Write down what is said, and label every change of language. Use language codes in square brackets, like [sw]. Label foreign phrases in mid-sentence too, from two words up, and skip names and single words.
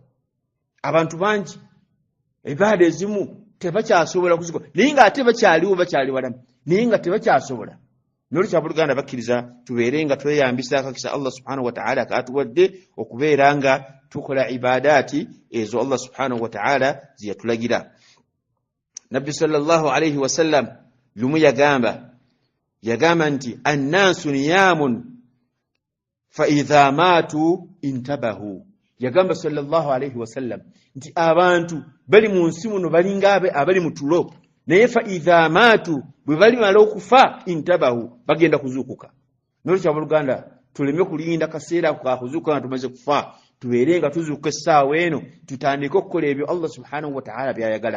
[lg] Abantu bangi ibaada ezimu tebakyasobola kuzikola naye nga ate bakyaliwo, bakyali balamu naye nga tebakyasobola. Nolwekyo abooluganda bakkiriza tubeerenga tweyambisa akakisa Allah [ar] سبحانه وتعالى [lg] kaatuwadde okubeera nga tukola ibaadaati ezo Allah [ar] سبحانه وتعالى [lg] ziyatulagira. Nabbi [ar] صلى الله عليه وسلم [lg] lumu yagamba nti [ar] الناس نيام فإذا ماتوا انتبهوا. [lg] Yagamba [ar] صلى الله عليه وسلم [lg] nti abantu bali mu nsi muno balinga abali mu tulo, naye [ar] فإذا ماتوا [lg] bwe balimala okufa intabahu, bagenda kuzuukuka. Nolwekyo abooluganda tuleme kulinda kaseera ka kuzuukuka nga tumaze kufa, tubeerenga tuzuukuka essaawa eno tutandike okukola ebyo Allah [ar] سبحانه وتعالى [lg] byayagala.